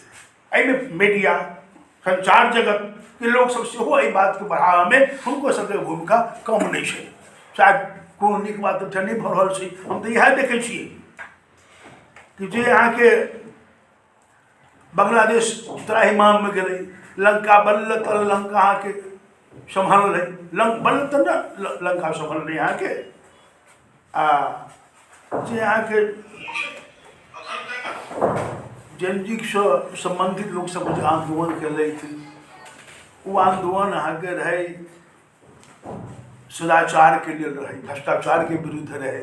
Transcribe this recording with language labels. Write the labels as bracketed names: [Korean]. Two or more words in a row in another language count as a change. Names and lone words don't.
[Maithili] एहिमे मीडिया, संचार जगतके लोकसभ सेहो एहि बातके बढ़ाबैमे हुनको सभके भूमिका कम नहि छै। शायद कोनो नीक बात तऽ नहि भऽ रहल छै। हम तऽ इएह देखै छियै कि जे अहाँके बांग्लादेश त्राहिमाममे गेलै, लंका बल्ल तल लंका अहाँके सम्हरलै, बल्ल तल लंका सम्हरलै अहाँके। आ जे अहाँके जेनजीसँ सम्बन्धित लोकसभ जे आंदोलन केलथि, ओ आंदोलन अहाँके रहै सदाचारके लेल रहै, भ्रष्टाचारके विरुद्ध रहै।